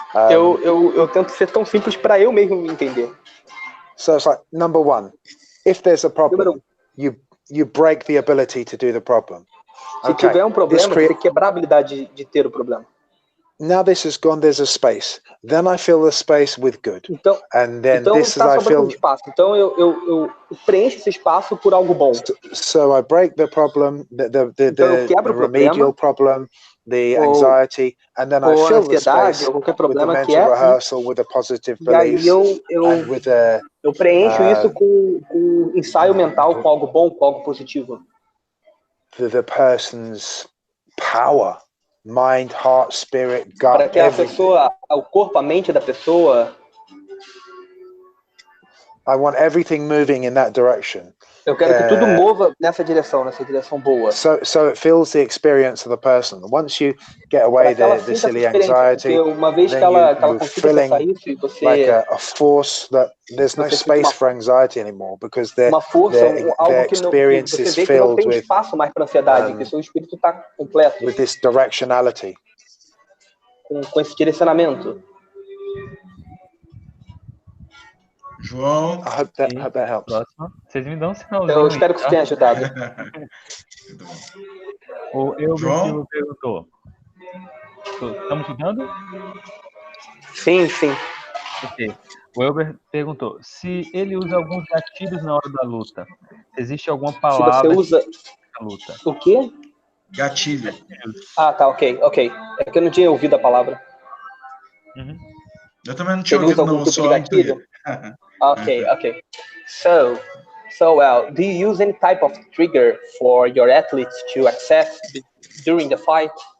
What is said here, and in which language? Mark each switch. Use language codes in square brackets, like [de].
[pt] Eu tento ser tão simples para eu mesmo me entender. [en] So it's like, number one, if there's a problem, you break the ability to do the problem. [pt] Se tiver problema, você tem que quebrar a habilidade de ter o problema. [en] Now this is gone, there's a space. Then I fill the space with good. And then this is I feel [pt] espaço. Então eu preencho esse espaço por algo bom. [en] So I break the problem, the remedial problem, the anxiety, and then I fill the space with the mental rehearsal, with a positive belief, and with [pt] eu preencho isso com ensaio mental, com algo bom, com algo positivo. [en] The person's power. Mind, heart, spirit, gut, [pt] para que a pessoa, o corpo, a mente da pessoa. [en] I want everything moving in that direction. [pt] Eu quero que tudo mova nessa direção boa. [en] So it fills the experience of the person. Once you get away the silly anxiety, [pt] uma vez que ela consiga passar isso e você [en] like a force that there's no space for anxiety anymore because their experience is filled with [pt] espaço mais para ansiedade, que seu espírito está completo. [en] With this directionality. [pt] Com esse direcionamento. João. [en] I hope that helps. [pt] Próximo. Vocês me dão um sinalzinho. Eu espero que isso tenha ajudado. O Elber perguntou. Estamos escutando? Sim. Ok. O Elber perguntou se ele usa alguns gatilhos na hora da luta. Existe alguma palavra se você usa na luta? O quê? Gatilho. Ah, tá, ok. É que eu não tinha ouvido a palavra. Uhum. Eu também não tinha ouvido, não. Só gatilho. [en] Okay. So well, do you use any type of trigger for your athletes to access during the fight?